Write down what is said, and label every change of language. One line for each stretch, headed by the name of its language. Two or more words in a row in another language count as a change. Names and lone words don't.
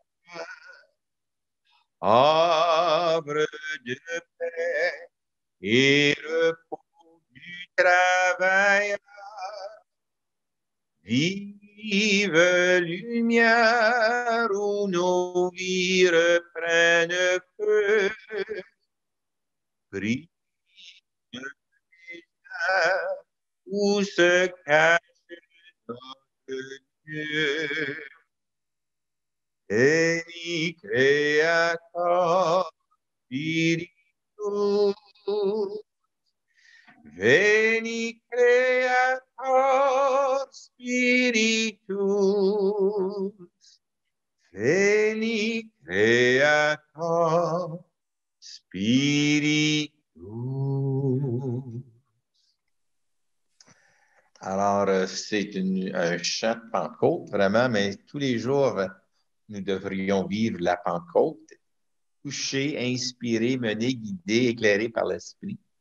French: havre de paix et repos du travail, vive lumière où nos vies reprennent feu, prie où se cache notre Dieu.
Latin: Veni Creator Spiritus, Veni Creator Spiritus, Veni Creator Spiritus.
French: Alors, c'est un chant de Pentecôte, vraiment, mais tous les jours, nous devrions vivre la Pentecôte, touchés, inspirés, menés, guidés, éclairés par l'Esprit.